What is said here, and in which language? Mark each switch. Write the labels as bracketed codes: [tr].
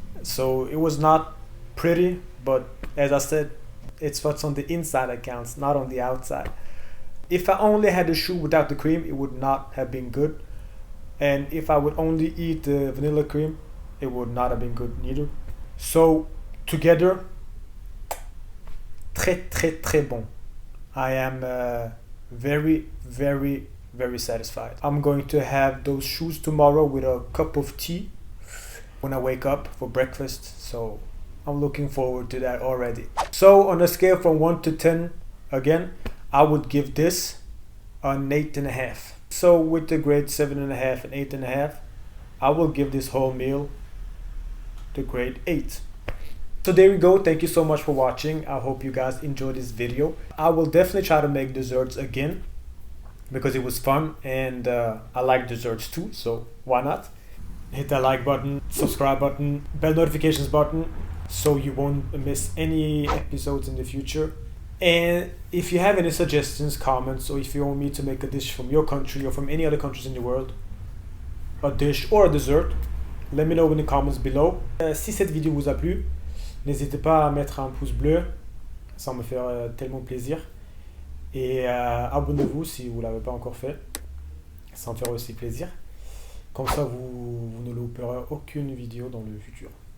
[en] So it was not pretty, but as I said, it's what's on the inside that counts, not on the outside. If I only had the choux without the cream, it would not have been good. And if I would only eat the vanilla cream, it would not have been good neither. So together, [fr] très très très bon. [en] I am very very very satisfied. I'm going to have those choux tomorrow with a cup of tea when I wake up for breakfast. So I'm looking forward to that already. So on a scale from 1 to 10, again, I would give this an 8.5. So with the grade 7.5 and 8.5, I will give this whole meal the grade 8. So there we go. Thank you so much for watching. I hope you guys enjoyed this video. I will definitely try to make desserts again because it was fun, and I like desserts too, so why not? Hit that like button, subscribe button, bell notifications button so you won't miss any episodes in the future. And if you have any suggestions, comments, or if you want me to make a dish from your country or from any other countries in the world, a dish or a dessert, let me know in the comments below. [fr] Si cette vidéo vous a plu, n'hésitez pas à mettre un pouce bleu, ça me fait tellement plaisir. Et abonnez-vous si vous ne l'avez pas encore fait, ça me fait aussi plaisir. Comme ça, vous ne louperez aucune vidéo dans le futur.